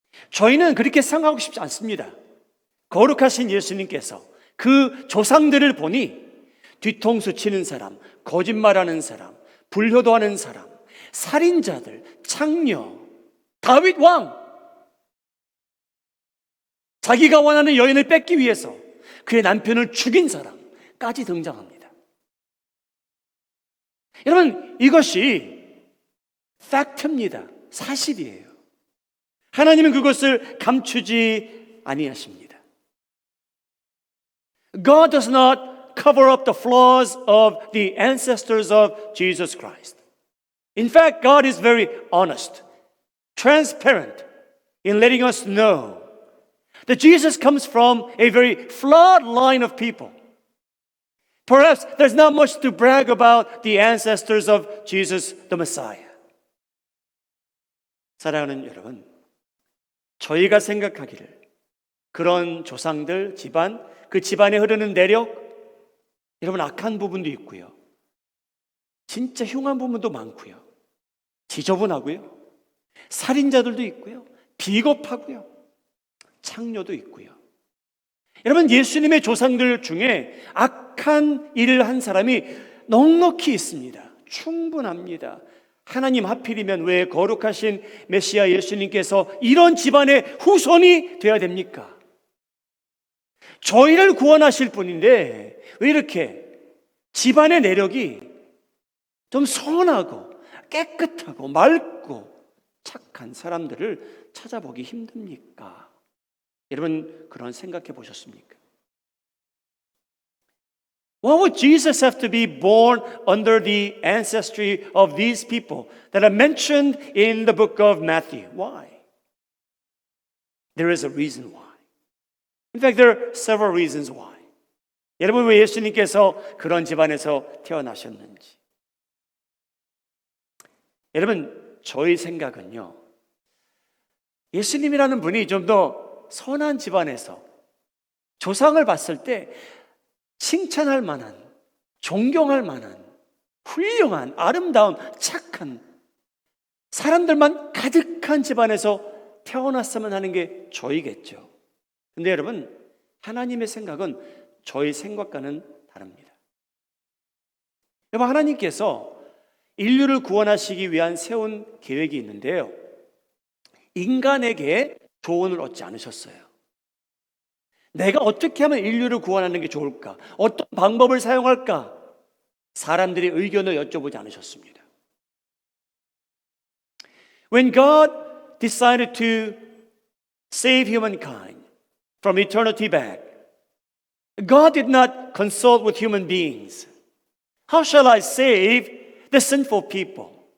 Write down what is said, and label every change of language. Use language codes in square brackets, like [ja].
[ko] 저희는 그렇게 생각하고 싶지 않습니다. 거룩하신 예수님께서 그 조상들을 보니 뒤통수 치는 사람, 거짓말하는 사람, 불효도하는 사람, 살인자들, 창녀, 다윗 왕, 자기가 원하는 여인을 뺏기 위해서 그의 남편을 죽인 사람까지 등장합니다. 여러분, 이것이 팩트입니다. 사실이에요. 하나님은 그것을 감추지 아니하십니다. [en] God does not cover up the flaws of the ancestors of Jesus Christ. In fact, God is very honest, transparent in letting us know that Jesus comes from a very flawed line of people. Perhaps there's not much to brag about the ancestors of Jesus the Messiah. [ko] 사랑하는 여러분, 저희가 생각하기를 그런 조상들 집안, 그 집안에 흐르는 내력, 여러분 악한 부분도 있고요, 진짜 흉한 부분도 많고요, 지저분하고요, 살인자들도 있고요, 비겁하고요, 창녀도 있고요. 여러분, 예수님의 조상들 중에 악한 일을 한 사람이 넉넉히 있습니다. 충분합니다. 하나님, 하필이면 왜 거룩하신 메시아 예수님께서 이런 집안의 후손이 되어야 됩니까? 저희를 구원하실 분인데 왜 이렇게 집안의 내력이 좀 선하고 깨끗하고 맑고 착한 사람들을 찾아보기 힘듭니까? 여러분, 그런 생각해 보셨습니까? [en] Why would Jesus have to be born under the ancestry of these people that are mentioned in the book of Matthew? Why? There is a reason why. In fact, there are several reasons why. [ko] 여러분, 왜 예수님께서 그런 집안에서 태어나셨는지. 여러분, 저희 생각은요, 예수님이라는 분이 좀 더 선한 집안에서 조상을 봤을 때 칭찬할 만한, 존경할 만한, 훌륭한, 아름다운, 착한 사람들만 가득한 집안에서 태어났으면 하는 게 저희겠죠. 근데 여러분, 하나님의 생각은 저희 생각과는 다릅니다. 여러분, 하나님께서 인류를 구원하시기 위한 세운 계획이 있는데요, 인간에게 조언을 얻지 않으셨어요. 내가 어떻게 하면 인류를 구원하는 게 좋을까? 어떤 방법을 사용할까? 사람들의 의견을 여쭤보지 않으셨습니다. [en] When God decided to save humankind from eternity back, God did not consult with human beings. How shall I save the sinful people?